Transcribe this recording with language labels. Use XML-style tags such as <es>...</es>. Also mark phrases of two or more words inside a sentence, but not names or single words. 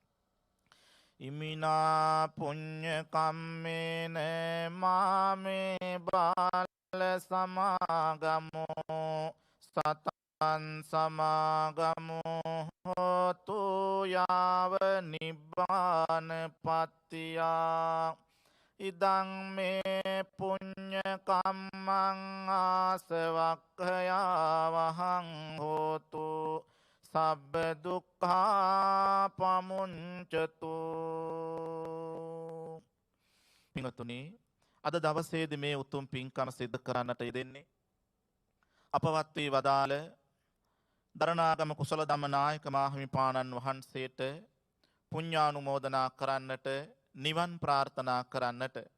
<pi>ඉමිනා පුඤ්ඤ කම්මේන මාමේ බාල සමාගමෝ සතං සමාගමෝ හෝතු යාව නිබ්බාන පත්තියා ඉදං මේ පුඤ්ඤ කම්මං ආසවක්ඛයා වහං හෝතු සබ්බ දුක්ඛා පමුඤ්චතු.</pi> <si>පින්වත්නි, අද දවසේදී මේ උතුම් පින්කම සිද්ධ කරන්නට යෙදෙන්නේ අපවත් වී වදාළ දරණාගම කුසල ධම්ම නායක මාහිමිපාණන් වහන්සේට පුණ්‍යානුමෝදනා කරන්නට, නිවන් ප්‍රාර්ථනා කරන්නට.</si>